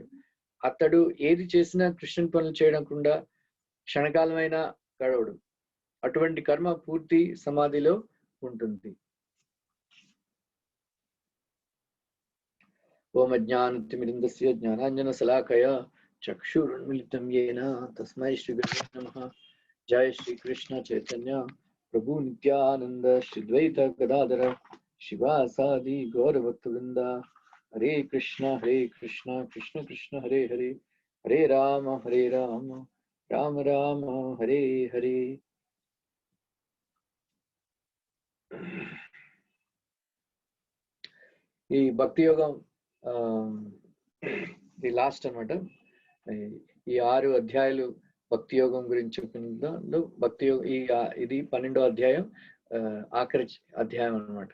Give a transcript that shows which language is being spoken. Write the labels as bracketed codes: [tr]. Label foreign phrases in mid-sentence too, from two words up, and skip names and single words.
[te] అతడు ఏది చేసినా కృష్ణుని పనులు చేయకుండా క్షణకాలమైనా గడవడు. అటువంటి కర్మ పూర్తి సమాధిలో ఉంటుంది. [sa] ఓం అజ్ఞానతిమిరంధస్య జ్ఞానాంజనశలాకయా చక్షురున్మిళితం येन తస్మై శ్రీ గురవే నమః. जय श्री कृष्ण चैतन्य प्रभु नित्यानंद श्री द्वैत गदाधर शिवासादि गौर भक्तवृंदा। हरे कृष्ण कृष्ण कृष्ण हरे हरे, हरे राम राम राम हरे हरे। [te] ఈ భక్తి యోగం [en] the last [te] అనమాట. ఈ 6 అధ్యాయాలు భక్తి యోగం గురించి చెప్పిందో భక్తి యోగం ఇది 12వ అధ్యాయం ఆఖరి అధ్యాయం అనమాట.